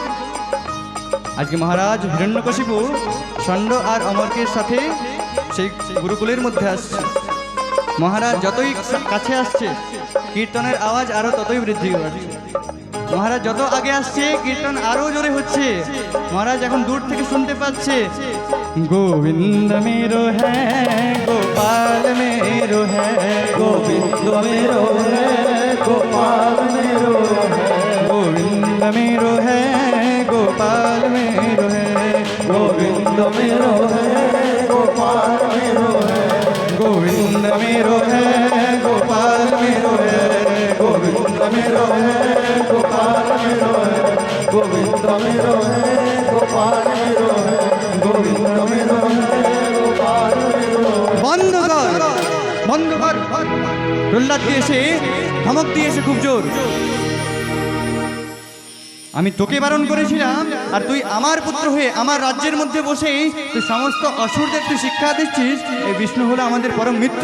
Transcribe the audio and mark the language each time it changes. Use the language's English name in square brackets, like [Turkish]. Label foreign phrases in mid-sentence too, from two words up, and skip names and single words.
[Bangla] আজকে মহারাজ হিরণ্যকশিপু ষণ্ড আর অমর্কের সাথে সেই গুরুকুলের মধ্যে আসছে। মহারাজ যতই কাছে আসছে কীর্তনের আওয়াজ আরো ততই বৃদ্ধি পাচ্ছে। মহারাজ যত আগে আসছে কীর্তন আরো জোরে হচ্ছে। মহারাজ এখন দূর থেকে শুনতে পাচ্ছে, [Hindi] গোবিন্দ मेरो है गोपाल मेरो है। गोविंद मेरो है गोपाल मेरो है। गोविंद मेरो है गोपाल मेरो है। गोविंद मेरो है गोपाल मेरो है। गोविंद मेरो है गोपाल मेरो है। गोविंद मेरो है गोपाल मेरो है। गोविंद मेरो है गोपाल मेरो है। गोविंद मेरो है गोपाल मेरो है। [Bangla] বন্ধ কর, বন্ধ কর। প্রহ্লাদকে এসে ধমক দিয়েছে খুব জোর। আমি তোকে বারণ করেছিলাম, আর তুই আমার পুত্র হয়ে আমার রাজ্যের মধ্যে বসে তুই সমস্ত অসুরদের তুই শিক্ষা দিচ্ছিস এই বিষ্ণু হলো আমাদের পরম মিত্র।